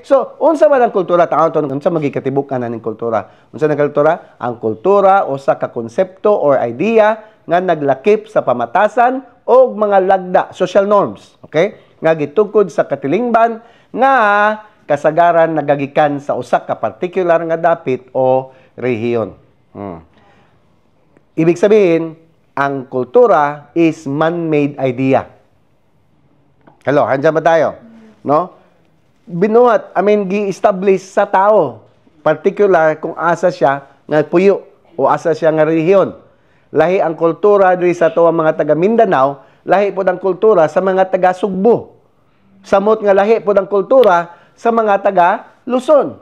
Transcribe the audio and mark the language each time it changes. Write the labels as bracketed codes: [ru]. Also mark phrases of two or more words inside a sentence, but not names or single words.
[ceb] So unsa man ang kultura taon unsa magikatibukan ning kultura? Unsa nang kultura? Ang kultura usa ka konsepto or idea nga naglakip sa pamatasan o mga lagda, [en] social norms. [ceb] Okay? Nga gitungkod sa katilingban nga kasagaran nagagikan sa usa ka particular nga dapit o rehiyon. [tl] Ibig sabihin, ang kultura [en] is man-made idea. [tl] Hello, handyan ba tayo? No? [ceb] binuhat, gi-establish sa tao. Particular kung asa siya nga puyo o asa siya nga relihiyon. Lahi ang kultura diri sa tuwa mga taga Mindanao, lahi po ang kultura sa mga taga Sugbo. Samot nga lahi po ang kultura sa mga taga Luzon.